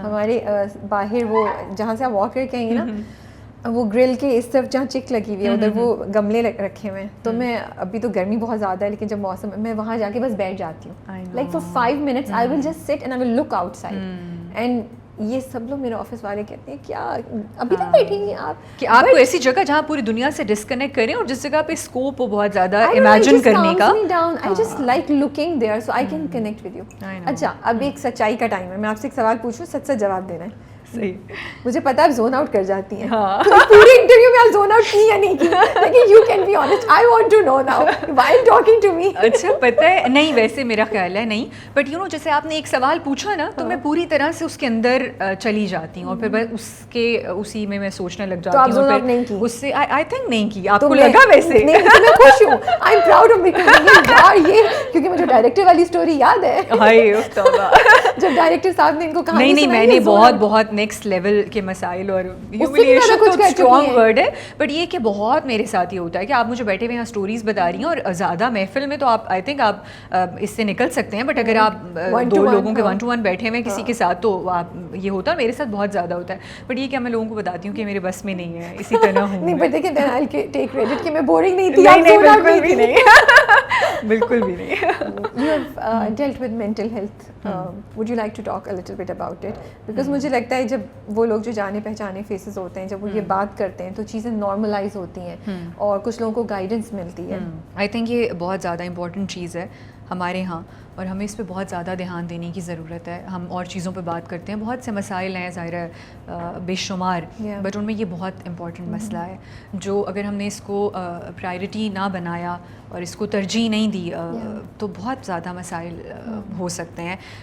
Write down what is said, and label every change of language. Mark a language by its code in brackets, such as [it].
[ur] ہمارے باہر وہ جہاں سے آپ واک کر کے آئیں گے نا, وہ گرل کے اس طرف جہاں چک لگی ہوئی ہے ادھر وہ گملے رکھے ہوئے ہیں, تو میں ابھی تو گرمی بہت زیادہ ہے لیکن جب موسم میں وہاں جا کے بس بیٹھ جاتی ہوں, [en] Like for 5 minutes I will just sit and I will look outside. [ur] And یہ سب لوگ میرے آفس والے کہتے ہیں کیا ابھی تک بیٹھی ہیں آپ, کہ آپ کو ایسی جگہ جہاں پوری دنیا سے ڈسکنیکٹ کریں اور جس جگہ پہ اسکوپ ہو بہت زیادہ امیجن کرنے کا. [en] I just like looking there so I can connect with you. [ur] اچھا اب ایک سچائی کا ٹائم ہے, میں آپ سے ایک سوال پوچھوں, سچ سچ جواب دینا ہے. صحیح, مجھے پتا آپ زون آؤٹ کر جاتی ہیں, پورے انٹرویو میں آپ زون آؤٹ کی یا نہیں کی, لیکن [en] You can be honest, I want to know now while talking to me. [ur] اچھا پتہ ہے نہیں, ویسے میرا خیال ہے نہیں, بٹ یو نو جیسے آپ نے ایک سوال پوچھا نا تو میں پوری طرح سے اس کے اندر چلی جاتی ہوں اور پھر بس اس کے اسی میں سوچنے لگ جاتی ہوں. تو آپ زون آؤٹ نہیں کی اس سے آئی تھنک نہیں کی, آپ کو لگا ویسے؟ نہیں, میں خوش ہوں, [en] I am proud of because [ur] یار یہ کیونکہ مجھے ڈائریکٹر والی اسٹوری یاد ہے. ہائے توبہ, جب ڈائریکٹر صاحب نے ان کو کہا نہیں میں نے بہت نیکسٹ لیول کے مسائل, اور ہیوملیشن تو اسٹرانگ ورڈ ہے, بٹ یہ کہ بہت میرے ساتھ یہ ہوتا ہے کہ آپ مجھے بیٹھے ہوئے یہاں اسٹوریز بتا رہی ہیں, اور زیادہ محفل میں تو آپ آئی تھنک آپ اس سے نکل سکتے ہیں, بٹ اگر آپ 2 لوگوں کے 1-to-1 بیٹھے ہوئے کسی کے ساتھ تو آپ یہ ہوتا ہے, میرے ساتھ بہت زیادہ ہوتا ہے. بٹ یہ کہ میں لوگوں کو بتاتی ہوں کہ میرے بس میں نہیں ہے, اسی طرح ہوں. نہیں بٹ دیکھیں [en] then I take credit [ur] کہ میں بورنگ نہیں تھی. بالکل بھی نہیں, بالکل بھی نہیں. [en] You have dealt with mental health. Would you like to talk a little bit about it? [ur] Because مجھے لگتا ہے جب وہ لوگ جو جانے پہچانے فیسز ہوتے ہیں, جب وہ یہ بات کرتے ہیں تو چیزیں نارملائز ہوتی ہیں اور کچھ لوگوں کو گائیڈنس ملتی ہے. آئی تھنک یہ بہت زیادہ امپورٹنٹ چیز ہے ہمارے ہاں, اور ہمیں اس پہ بہت زیادہ دھیان دینے کی ضرورت ہے. ہم اور چیزوں پہ بات کرتے ہیں, بہت سے مسائل ہیں ظاہر ہے بے شمار, بٹ ان میں یہ بہت امپورٹنٹ مسئلہ ہے جو اگر ہم نے اس کو پرائرٹی نہ بنایا اور اس کو ترجیح نہیں دی تو بہت زیادہ مسائل ہو سکتے ہیں.